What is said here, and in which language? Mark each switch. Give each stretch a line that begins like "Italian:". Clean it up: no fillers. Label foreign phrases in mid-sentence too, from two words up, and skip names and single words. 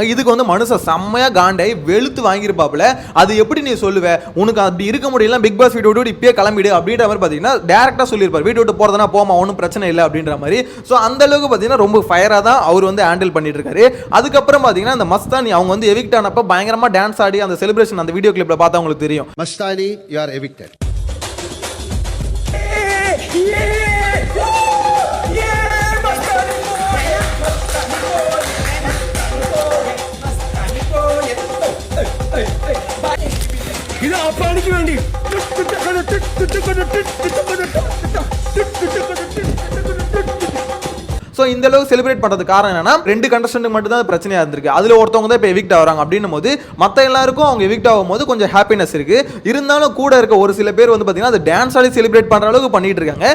Tamil: இதுக்கு வந்து மனுஷன் செம்மையா காண்டை வெளுத்து வாங்கியிருப்பாப்புல. அது எப்படி நீ சொல்லுவ, உனக்கு அப்படி இருக்க முடியல, பிக் பாஸ் வீட்டு விட்டு இப்பயே கிளம்பிடு அப்படின்ற மாதிரி பார்த்தீங்கன்னா டேரக்டா சொல்லியிருப்பார். வீட்டு விட்டு போறதுனா போமா, ஒன்றும் பிரச்சனை இல்லை அப்படின்ற மாதிரி. ஸோ அந்த அளவுக்கு பார்த்தீங்கன்னா ரொம்ப ஃபயரா தான் அவர் வந்து ஹேண்டில் பண்ணிட்டு இருக்காரு. அதுக்கப்புறம் பார்த்தீங்கன்னா அந்த மஸ்தானி அவங்க வந்து எவிக்ட் ஆனப்ப பயங்கரமா டான்ஸ் ஆடி அந்த செலிப்ரேஷன் அந்த
English: video clip
Tamil: பார்த்தா உங்களுக்கு தெரியும்.
English: மஸ்தானி you are evicted.
Malayalam: ഇത് അപ്പാണിക്ക് വേണ്ടി
Tamil: ஸோ இந்த அளவுக்கு செலிப்ரேட் பண்ணுறது காரணம் என்னன்னா, ரெண்டு கண்டஸ்டன்ட் மட்டும் தான் பிரச்சனையாக இருந்திருக்கு. அதில் ஒருத்தவங்க தான் இப்போ எவிக்ட் ஆகிறாங்க அப்படின்னும் போது மற்ற எல்லாருக்கும் அவங்க எவிக்ட் ஆகும் போது கொஞ்சம் ஹாப்பினஸ் இருக்கு. இருந்தாலும் கூட இருக்க ஒரு சில பேர் வந்து பார்த்தீங்கன்னா அது டான்ஸ் ஆடி செலிப்ரேட் பண்ணுற அளவுக்கு பண்ணிட்டு இருக்காங்க.